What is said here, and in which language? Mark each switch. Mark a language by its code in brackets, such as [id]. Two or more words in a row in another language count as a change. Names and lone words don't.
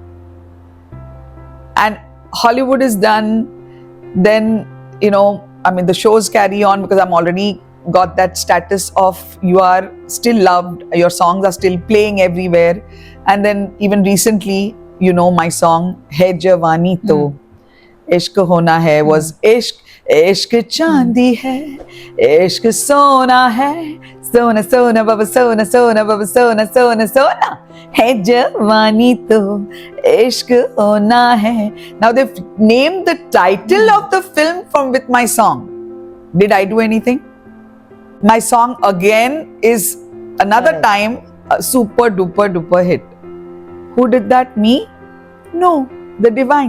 [en] And Hollywood is done, then, you know, I mean, the shows carry on because I'm already got that status of you are still loved, your songs are still playing everywhere. And then even recently, you know, my song Hai Jawani To Ishq Hona Hai was [hi] इश्क़ इश्क़ चाँदी है इश्क़ सोना है सोना सोना बाबा सोना सोना बाबा सोना सोना सोना है जवानी तो इश्क़ होना है. [en] Now they've named the title of the film from with my song. Did I do anything? My song again is another time a super duper hit. Who did that? Me? No, the divine.